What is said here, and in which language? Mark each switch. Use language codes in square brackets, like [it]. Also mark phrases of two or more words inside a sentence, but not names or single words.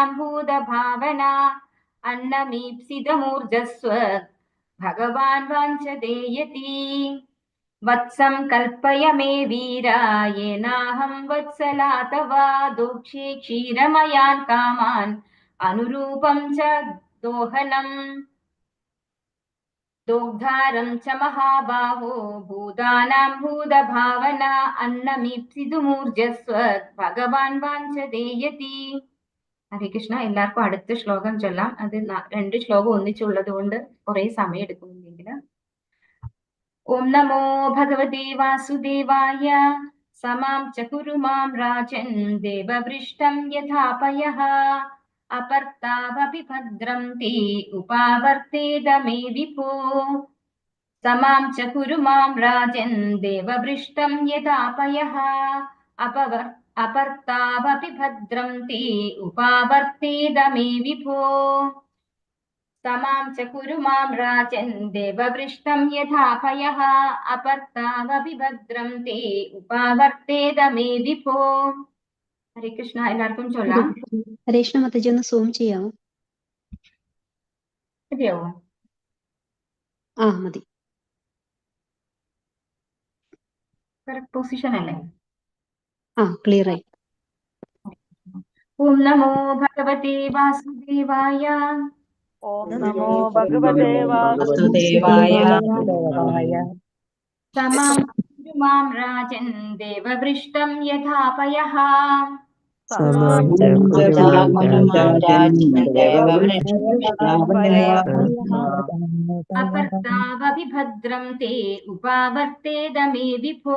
[sa] भूतभावना अन्नमीप्सितमूर्जस्व भगवान् वाञ्छते यति वत्सं कल्पय मे वीरा येनाहं वत्सला तव दोक्षे क्षीरमयान् कामान् अनुरूपं च दोहनम् दोग्धारं च महाबाहो भूतानां भूतभावना अन्नमीप्सितुमूर्जस्व ഭഗവാൻ വാഞ്ചതേ യതി. [ml] ഹരേ കൃഷ്ണ. എല്ലാവർക്കും അടുത്ത ശ്ലോകം ചൊല്ലാം. അത് രണ്ട് ശ്ലോകം ഒന്നിച്ചുള്ളത് കൊണ്ട് കുറെ സമയം എടുക്കുന്നുണ്ടെങ്കിൽ. [sa] ഓം നമോ ഭഗവതേ വാസുദേവായ സമാം ച കുരു മാം രാജൻ ദേവവൃഷ്ടം യഥാപയഃ അപർത്താവപി ഭദ്രം തേ ഉപാവർത്തേത മേ വിഭോ समां च कुरु मां राजन् देववृष्टं यदापयः अपर्तावपि भद्रं ते उपावर्तेद मे विभो समां च कुरु मां राजन् देववृष्टं यदापयः अपर्तावपि भद्रं ते उपावर्तेद मे विभो. [ml] ഹരേ കൃഷ്ണ. എല്ലാവർക്കും ചൊല്ലാം. ഹരേ കൃഷ്ണ മാതാജി, ഒന്ന് സൂം ചെയ്യാമോ? ശരിയാവോ? മതി. കറക്റ്റ് പൊസിഷൻ അല്ലേ? ക്ലിയർ ആയി. [sa] ഓം നമോ ഭഗവതേ വാസുദേവായ. ഓം നമോ ഭഗവതേ വാസുദേവായ. समां कुरु मां राजन् देववृष्टं यथापयः समां च कुरु मां राजन् देववृष्टं यथापयः अपर्तावपि भद्रं ते उपावर्तेद मे विभो